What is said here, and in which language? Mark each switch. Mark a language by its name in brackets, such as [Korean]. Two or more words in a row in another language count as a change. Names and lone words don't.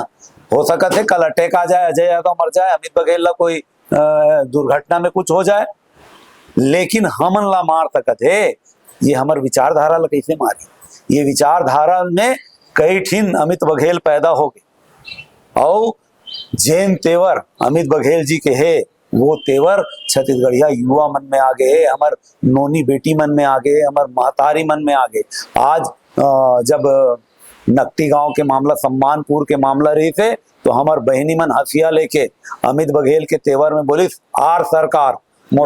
[Chhattisgarhi] हो सकत है कल अटैक आ जाए, अजय यादव मर जाए, अमित बघेल ला कोई दुर्घटना में कुछ हो जाए, लेकिन हमन ला मार सकत है। ये हमार विचारधारा ला कैसे मारी, ये विचारधारा में कई ठीन अमित बघेल पैदा हो गए और जैन तेवर अमित बघेल जी के है वो तेवर छत्तीसगढ़िया युवा मन में आ गए, हमार नोनी बेटी मन में आ गए, हमार महतारी मन में आ गए। आज जब नकटी गांव के मामला सम्मानपुर के मामला रही थे तो हमार बहनी मन हसिया लेके अमित बघेल के तेवर में बोलिस आर सरकार मोर